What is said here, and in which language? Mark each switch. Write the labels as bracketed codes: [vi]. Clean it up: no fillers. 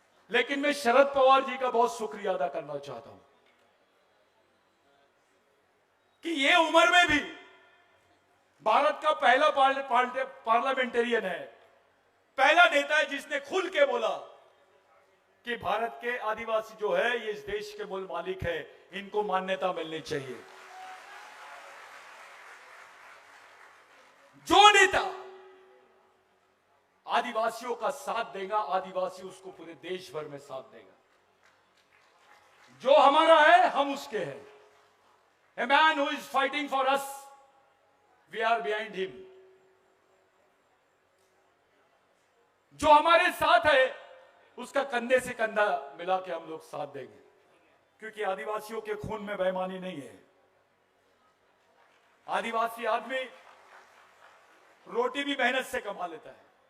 [hi] लेकिन मैं शरद पवार जी का बहुत शुक्रिया अदा करना चाहता हूं कि ये उम्र में भी भारत का पहला पार्लियामेंटेरियन है, पहला नेता है जिसने खुल के बोला कि भारत के आदिवासी जो है ये इस देश के मूल मालिक है, इनको मान्यता मिलनी चाहिए। जो नेता आदिवासियों का साथ देगा, आदिवासी उसको पूरे देश भर में साथ देगा। जो हमारा है हम उसके हैं। [en] A man who is fighting for us, we are behind him. [hi] जो हमारे साथ है उसका कंधे से कंधा मिला के हम लोग साथ देंगे, क्योंकि आदिवासियों के खून में बेईमानी नहीं है। आदिवासी आदमी रोटी भी मेहनत से कमा लेता है।